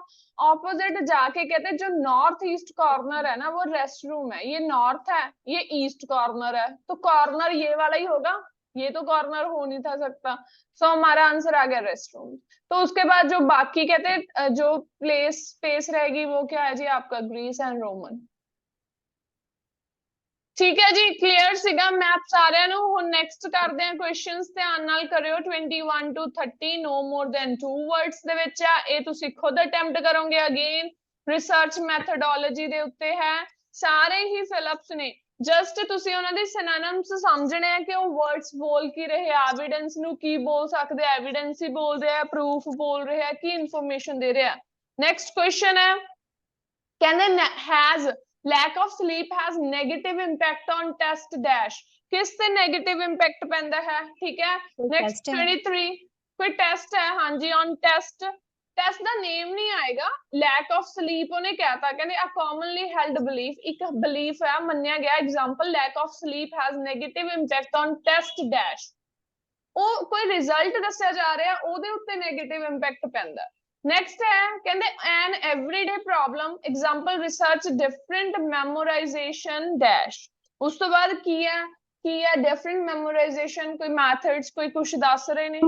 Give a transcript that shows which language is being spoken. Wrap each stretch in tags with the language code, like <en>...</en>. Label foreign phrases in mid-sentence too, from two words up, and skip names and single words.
<hi>ऑपोजिट जाके कहते जो</hi> <en>north east corner</en> <hi>है ना वो</hi> <en>rest room</en> <hi>है, ये नॉर्थ है ये</hi> <en>east corner</en> <hi>है, तो कॉर्नर ये वाला ही होगा, ये तो कॉर्नर हो नहीं था सकता। सो हमारा आंसर आ गया</hi> <en>rest room.</en> <hi>तो उसके बाद जो बाकी कहते जो</hi> <en>place space</en> <hi>रहेगी वो क्या है जी आपका</hi> <en>Greece and Roman.</en> <hi>ठीक है जी,</hi> <pa>क्लियर ਸੀਗਾ ਮੈਪ ਸਾਰਿਆਂ ਨੂੰ। ਹੁਣ ਨੈਕਸਟ ਕਰਦੇ ਆ ਕੁਐਸਚਨਸ, ਧਿਆਨ ਨਾਲ ਕਰਿਓ।</pa> <en>21 to 30 no more than 2 words</en> <pa>ਦੇ ਵਿੱਚ ਆ, ਇਹ ਤੁਸੀਂ ਖੁਦ ਅਟੈਂਪਟ ਕਰੋਗੇ।</pa> <en>again research methodology</en> <pa>ਦੇ ਉੱਤੇ ਹੈ, ਸਾਰੇ ਹੀ ਫਿਲਅਪਸ ਨੇ। ਜਸਟ ਤੁਸੀਂ ਉਹਨਾਂ ਦੇ ਸਿਨੋਨਿਮਸ ਸਮਝਣੇ ਆ ਕਿ ਉਹ ਵਰਡਸ ਬੋਲ ਕੀ ਰਹੇ ਆ, ਐਵੀਡੈਂਸ ਨੂੰ ਕੀ ਬੋਲ ਸਕਦੇ ਆ, ਐਵੀਡੈਂਸ ਹੀ ਬੋਲ ਰਿਹਾ, ਪ੍ਰੂਫ ਬੋਲ ਰਿਹਾ, ਕੀ ਇਨਫੋਰਮੇਸ਼ਨ ਦੇ ਰਿਹਾ।</pa> <en>next question</en> <pa>ਹੈ, ਕਹਿੰਦੇ</pa> <en>has lack of sleep has negative impact on test dash,</en> <hi>किस से</hi> <en>negative impact</en> <hi>पैंदा है? ठीक है। नेक्स्ट 23 कोई टेस्ट है, हाँ जी</hi> <en>on test.</en> <pa>टेस्ट ਦਾ ਨੇਮ ਨਹੀਂ ਆਏਗਾ,</pa> <en>lack of sleep</en> <pa>ਉਹਨੇ ਕਹਿਤਾ, ਕਹਿੰਦੇ</pa> <en>a commonly held belief,</en> <pa>ਇੱਕ belief ਹੈ ਮੰਨਿਆ ਗਿਆ।</pa> <en>example lack of sleep has negative impact on test dash,</en> <pa>ਉਹ ਕੋਈ ਰਿਜ਼ਲਟ ਦੱਸਿਆ ਜਾ ਰਿਹਾ ਉਹਦੇ ਉੱਤੇ</pa> <en>negative impact</en> <pa>ਪੈਂਦਾ।</pa> <en>next</en> <pa>ਹੈ ਕਹਿੰਦੇ</pa> <en>an everyday problem, example research different memorization dash.</en> <pa>ਉਸ ਤੋਂ ਬਾਅਦ ਕੀ ਹੈ</pa> <en>different memorization,</en> <pa>ਕੋਈ ਮੈਥਡਸ ਕੋਈ ਕੁਝ ਦੱਸ ਰਹੇ ਨੇ।</pa>